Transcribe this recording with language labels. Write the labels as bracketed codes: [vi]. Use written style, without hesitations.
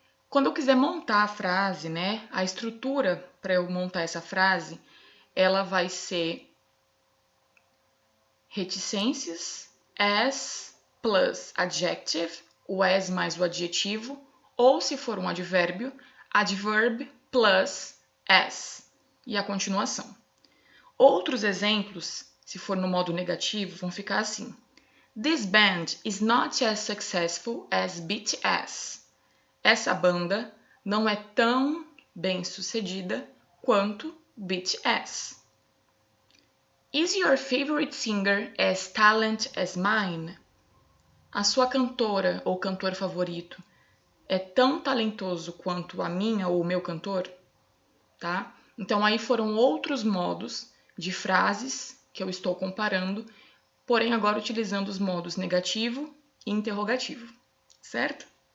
[pt] Quando eu quiser montar a frase, né, a estrutura para eu montar essa frase, ela vai ser reticências, [en] as plus adjective, [pt] o as mais o adjetivo, ou se for um advérbio, [en] adverb plus as, [pt] e a continuação. Outros exemplos, se for no modo negativo, vão ficar assim. [en] This band is not as successful as BTS. [pt] Essa banda não é tão bem sucedida quanto BTS. [en] Is your favorite singer as talented as mine? [pt] A sua cantora ou cantor favorito é tão talentoso quanto a minha ou o meu cantor? Tá? Então aí foram outros modos de frases que eu estou comparando, porém agora utilizando os modos negativo e interrogativo, certo?